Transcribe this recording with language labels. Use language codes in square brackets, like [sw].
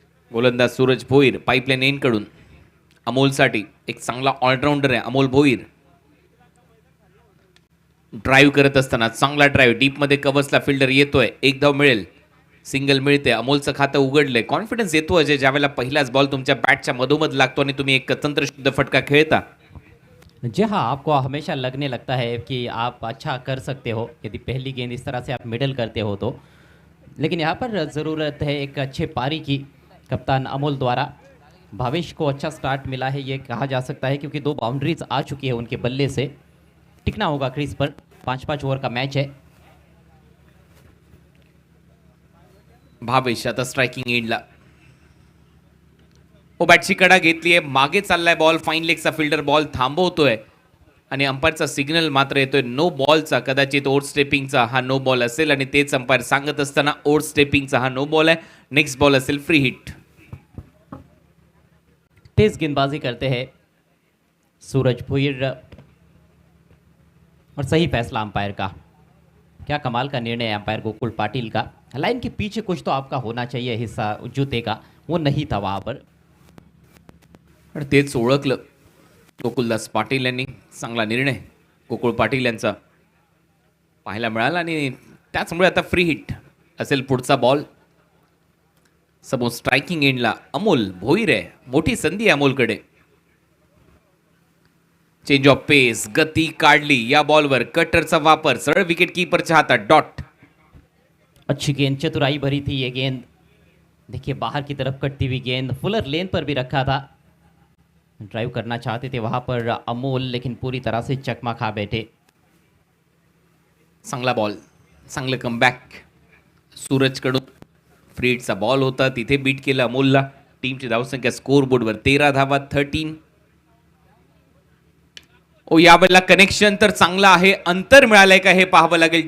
[mr] गोलंदाज सूरज भोईर पाईपलाईन एंडकडून. अमोलसाठी एक चांगला ऑलराऊंडर आहे अमोल भोईर. ड्राईव्ह करत असताना चांगला ड्राईव्ह डीपमध्ये कव्हर्सला फिल्डर येतोय. एक धाव मिळेल, सिंगल मिळते. अमोलचं खातं उघडलंय. कॉन्फिडन्स येतो अजय, ज्यावेळेला पहिलाच बॉल तुमच्या बॅटच्या मधोमध लागतो आणि तुम्ही एक तंत्रशुद्ध फटका खेळता. [hi] जी हाँ, आपको हमेशा लगने लगता है कि आप अच्छा कर सकते हो यदि पहली गेंद इस तरह से आप मिडल करते हो तो, लेकिन यहाँ पर ज़रूरत है एक अच्छे पारी की कप्तान अमोल द्वारा. भावेश को अच्छा स्टार्ट मिला है ये कहा जा सकता है, क्योंकि 2 बाउंड्रीज आ चुकी है उनके बल्ले से. टिकना होगा क्रीज पर. 5-5 ओवर का मैच है. [mr] भावेश आता स्ट्रायकिंग एंडला. ओ बॅटची कडा घेतली आहे, मागे चाललाय बॉल. फाईन लेगचा फिल्डर बॉल थांबवतोय आणि अंपायरचा सिग्नल मात्र येतोय नो बॉलचा. कदाचित ओव्हर स्टेपिंगचा हा नो बॉल असेल आणि तेच अंपायर सांगत असताना ओव्हर स्टेपिंगचा हा नो बॉल आहे. नेक्स्ट बॉल असेल फ्री हिट. [hi] तेज गेंदबाजी करते हैं सूरज भुईर और सही फैसला अंपायर का. क्या कमाल का निर्णय है अंपायर गोकुल पाटिल का. लाइन के पीछे कुछ तो आपका होना चाहिए हिस्सा जूते का, वो नहीं था वहाँ पर. [mr] पण तेच ओळखलं गोकुलदास पाटील यांनी. चांगला निर्णय गोकुळ पाटील यांचा पाहायला मिळाला आणि त्याचमुळे आता फ्री हिट असेल पुढचा बॉल. समोर स्ट्रायकिंग एंडला अमोल भोईर आहे. मोठी संधी आहे अमोलकडे. चेंज ऑफ पेस, गती काढली या बॉलवर. कटरचा वापर, सरळ विकेट कीपरच्या हातात. डॉट. [hi] अच्छी गेंद, चतुराई भरी थी ये गेंद. देखिए बाहर की तरफ कटती हुई गेंद, फुलर लेन पर भी रखा था. ड्राइव करना चाहते थे वहाँ पर अमोल, लेकिन पूरी तरह से चकमा खा बैठे। [mr] चांगला बॉल, चांगलं कमबॅक सूरजकडून. फ्रीडचा बॉल होता, तिथे बीट केलं अमोलला. टीमची धावसंख्या स्कोर बोर्डवर 13 धावा, 13. ओ या बॉलला कनेक्शन तर चांगलं आहे. अंतर मिळालंय का हे पाहावं लागेल.